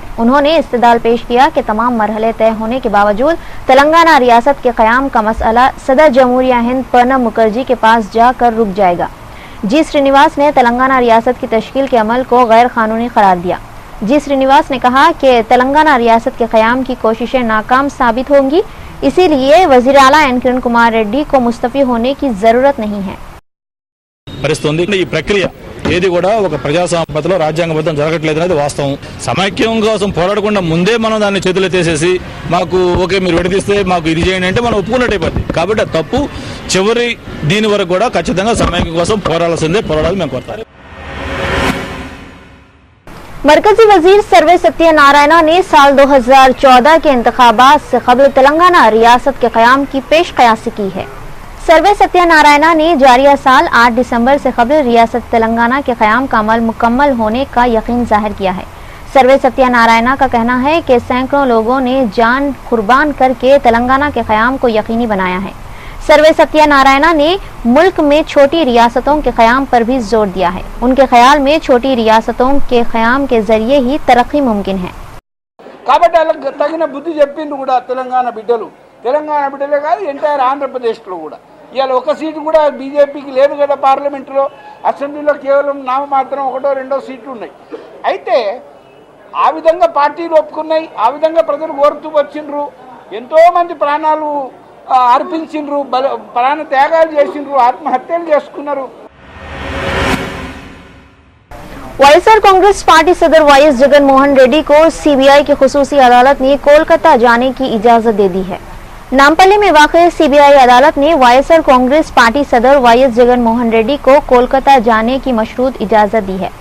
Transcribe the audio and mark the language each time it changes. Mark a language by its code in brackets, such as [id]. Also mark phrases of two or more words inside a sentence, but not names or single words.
[ur] انہوں نے استدلال پیش کیا کہ تمام مرحلے طے ہونے کے باوجود تلنگانہ ریاست کے قیام کا مسئلہ صدر جمہوریہ ہند پرنب مکھرجی کے پاس جاکر رک جائے گا. جی سرینواس نے تلنگانہ ریاست کی تشکیل کے عمل کو غیر قانونی قرار دیا. جی سرینواس نے کہا کہ تلنگانہ ریاست کے قیام کی کوششیں ناکام ثابت ہوں گی، اسی لیے وزیر اعلیٰ این کرن کمار ریڈی کو مستعفی ہونے کی ضرورت نہیں ہے. [te] పరిస్థితుంది ఈ ప్రక్రియ ఏది కూడా ఒక ప్రజాస్వామ్యతలో రాజ్యాంగబద్ధం జరగట్లేదు అనేది వాస్తవం. సమైక్యం కోసం పోరాడకుండా ముందే మనం దాన్ని చేతులెత్తేసేసి మాకు ఓకే మీరు విడదీస్తే మాకు ఇది చేయండి అంటే మనం ఒప్పుకున్నట్టయిపోద్ది. కాబట్టి ఆ తప్పు చివరి దీని వరకు కూడా ఖచ్చితంగా సమైక్యం కోసం పోరాడాలి మేము కోరుతాం. [ur] مرکزی وزیر سروے ستیہ نارائن نے سال 2014 کے انتخابات سے قبل تلنگانہ ریاست کے قیام کی پیش قیاسی کی ہے. سروے ستیہ نارائن نے جاریہ سال 8 دسمبر سے قبل ریاست تلنگانہ کے قیام کا عمل مکمل ہونے کا یقین ظاہر کیا ہے. سروے ستیہ نارائن کا کہنا ہے کہ سیکڑوں لوگوں نے جان قربان کرکے تلنگانہ کے قیام کو یقینی بنایا ہے. سروے ستیہ نارائن نے ملک میں چھوٹی ریاستوں کے قیام پر بھی زور دیا ہے. ان کے خیال میں چھوٹی ریاستوں کے قیام کے ذریعے ہی ترقی ممکن ہے. [te] కాబట్టి వాళ్ళకి తగిన బుద్ధి చెప్పిండ్రు కూడా తెలంగాణ బిడ్డలే కాదు ఎంటైర్ ఆంధ్రప్రదేశ్లో కూడా. ఇవాళ ఒక సీటు కూడా బీజేపీకి లేదు కదా పార్లమెంటులో, అసెంబ్లీలో కేవలం నామమాత్రం 1-2 సీట్లు ఉన్నాయి. అయితే ఆ విధంగా పార్టీలు ఒప్పుకున్నాయి, ఆ విధంగా ప్రజలు కోరుతూ వచ్చిండ్రు, ఎంతోమంది ప్రాణాలు అర్పించిండ్రు, ప్రాణ త్యాగాలు చేసిండ్రు, ఆత్మహత్యలు చేసుకున్నారు. [ur] وائی ایس آر کانگریس پارٹی صدر وائی ایس جگن موہن ریڈی کو سی بی آئی کی خصوصی عدالت نے کولکاتا جانے کی اجازت دے دی ہے. نامپلی میں واقع سی بی آئی عدالت نے وائی ایس آر کانگریس پارٹی صدر وائی ایس جگن موہن ریڈی کو کولکاتا جانے کی مشروط اجازت دی ہے.